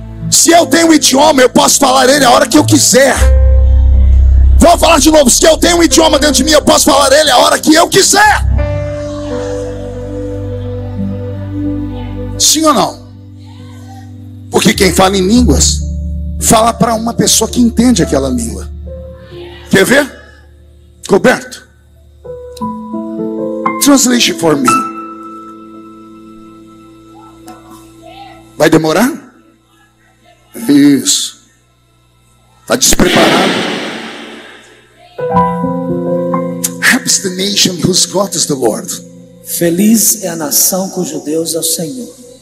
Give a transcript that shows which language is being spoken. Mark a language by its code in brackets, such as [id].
[pt] Se eu tenho um idioma, eu posso falar ele a hora que eu quiser. Vou falar de novo: se eu tenho um idioma dentro de mim, eu posso falar ele a hora que eu quiser. Sim ou não? Porque quem fala em línguas fala para uma pessoa que entende aquela língua. Quer ver? [en] Roberto, translation for me. [pt] Vai demorar? Isso. Está despreparado? [en] Happy is the nation whose God is the Lord. [pt] Feliz é a nação cujo Deus é o Senhor.